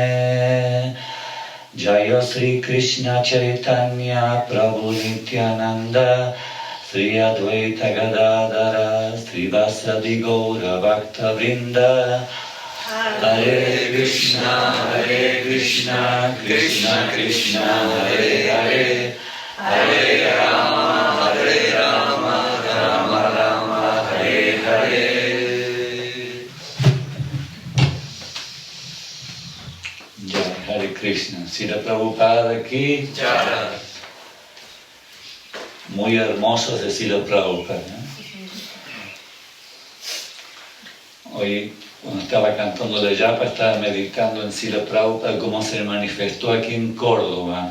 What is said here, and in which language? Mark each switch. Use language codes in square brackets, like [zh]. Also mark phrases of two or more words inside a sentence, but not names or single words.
[sa] Jaya Sri Krishna Chaitanya Prabhu Nityananda Sri Advaita Gadadara Sri Vasadi Gaura Bhakta Vrinda Hare Krishna, Krishna Krishna, Hare Hare, Hare Rama, Rama Rama, Hare Hare. [es] Ya, [sa] Hare Krishna. [es] Srila Prabhupada aquí. ya. Muy hermosos de Srila Prabhupada, ¿no? Hoy, cuando estaba cantando la yapa, estaba meditando en Srila Prabhupada, cómo se manifestó aquí en Córdoba.